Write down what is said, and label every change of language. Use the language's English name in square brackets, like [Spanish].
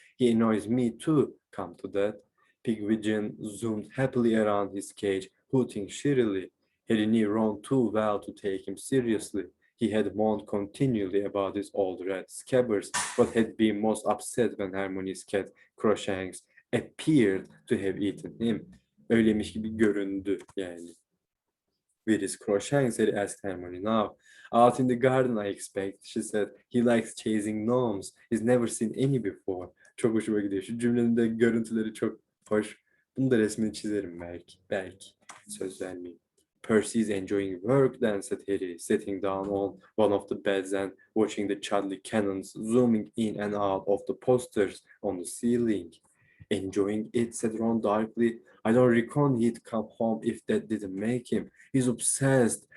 [English] He annoys me too, come to that. Pigwidgeon zoomed happily around his cage, hooting cheerily. Harry knew Ron too well to take him seriously. He had moaned continually about his old red scabbards, but had been most upset when Hermione's cat Crookshanks appeared to have eaten him. [Turkish] Öyleymiş gibi göründü yani. [English] Where is Crookshanks? Harry asked Hermione now. Out in the garden, I expect, she said. He likes chasing gnomes. He's never seen any before. [Turkish] Çok hoşuma gidiyor. Şu cümlenin de görüntüleri çok hoş. Bunu da resmini çizerim belki. Belki. Söz vermeyeyim. [English] Percy's enjoying work then, said Harry, sitting down on one of the beds and watching the Chudley cannons zooming in and out of the posters on the ceiling. Enjoying it, said Ron darkly. I don't reckon he'd come home if that didn't make him. He's obsessed.